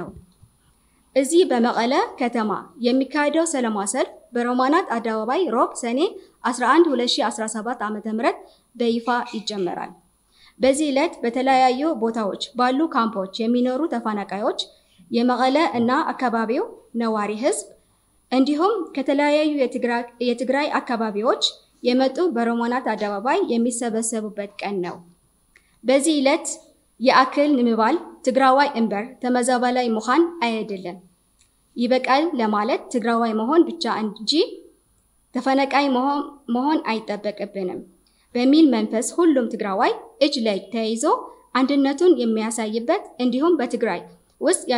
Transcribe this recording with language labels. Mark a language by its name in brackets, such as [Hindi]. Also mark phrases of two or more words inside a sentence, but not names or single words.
[Amharic] እዚህ በመቀለ ከተማ የሚካሄደው ሰላማዊ ሰልፍ በሮማናት አደባባይ ሮብ ሰኔ 11 2017 ዓ.ም በይፋ ይጀመራል። በዚህ ዕለት በተለያዩ ቦታዎች ባሉ ካምፖች የሚኖሩ ተፈናቃዮች የመቀለ እና አካባቢው ነዋሪ ህዝብ እንዲሁም ከተለያዩ የትግራይ አካባቢዎች የመጡ በሮማናት አደባባይ የሚሰበሰቡበት ቀን ነው። በዚህ ዕለት የአክል [Tigrinya] ንምባል ትግራዋይ እምበር [Amharic] ተመዛባላይ መሆን አይደለም። ይበቃል ለማለት ትግራዋይ መሆን ብቻ እንጂ ተፈናቃይ መሆን አይጠበቅብንም በሚል መንፈስ ሁሉም ትግራዋይ እጅ ለእጅ ተያይዞ አንድነቱን የሚያሳይበት እንዲሁም በትግራይ ውስጥ ያሉ